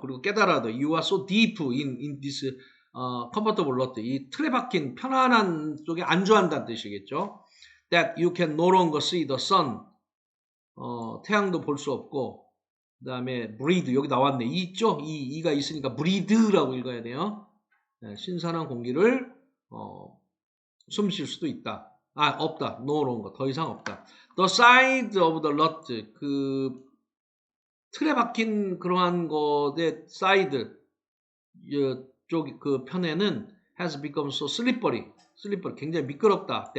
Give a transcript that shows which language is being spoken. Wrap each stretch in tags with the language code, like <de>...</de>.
<en>그리고 깨달아도 you are so deep in this comfortable lot</en> <ko>이 틀에 박힌 편안한 쪽에 안주한다는 뜻이겠죠.</ko> <en>That you can no longer see the sun</en> <ko>태양도 볼 수 없고 그 다음에</ko> <en>breathe</en> <ko>여기 나왔네. 이 있죠? 이가 있으니까 breathe라고 읽어야 돼요. 네, 신선한 공기를 숨 쉴 수도 있다. 없다. no longer 더 이상 없다.</ko> <en>The side of the lot</en> <ko>그 틀에 박힌 그러한 것의 side 쪽 그 편에는</ko> <en>has become so slippery</en> <ko>굉장히 미끄럽다.</ko>